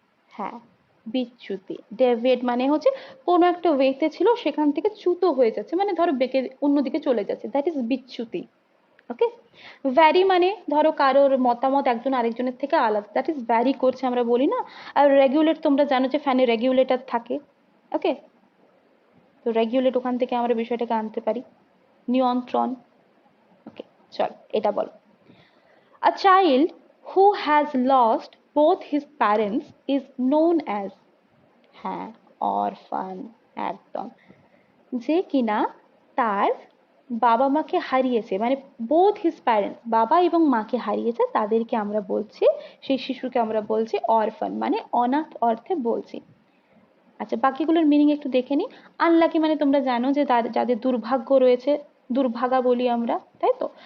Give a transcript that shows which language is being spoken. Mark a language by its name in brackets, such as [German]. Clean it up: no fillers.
[Bangla] হ্যাঁ, বিচ্যুতি। ডেভিয়েট মানে হচ্ছে কোনো একটা ওয়েতে ছিল, সেখান থেকে চ্যুত হয়ে যাচ্ছে, মানে ধরো বেঁকে অন্যদিকে চলে যাচ্ছে, দ্যাট ইজ বিচ্যুতি। ওকে। ভ্যারি মানে ধরো কারোর মতামত একজন আরেকজনের থেকে আলাদা, দ্যাট ইজ ভ্যারি করছে আমরা বলি না? আর রেগুলেট, তোমরা জানো যে ফ্যানে রেগুলেটর থাকে। ওকে, তো রেগুলেট ওখান থেকে আমরা বিষয়টাকে আনতে পারি, নিয়ন্ত্রণ। ওকে, চল এটা বল। [English] A child who has lost both his parents is known as, [Bangla] হ্যাঁ, অরফান, একদম। যে কিনা তার বাবা মাকে হারিয়েছে, মানে [English] both his parents, [Bangla] বাবা এবং মাকে হারিয়েছে, তাদেরকে আমরা বলছি, সেই শিশুকে আমরা বলছি অরফান, মানে অনাথ অর্থে বলছি। আচ্ছা, বাকিগুলোর মিনিং একটু দেখে নি। আনলাকি মানে তোমরা জানো যে যাদের দুর্ভাগ্য রয়েছে, দুর্ভাগা বলি আমরা, তাই তো?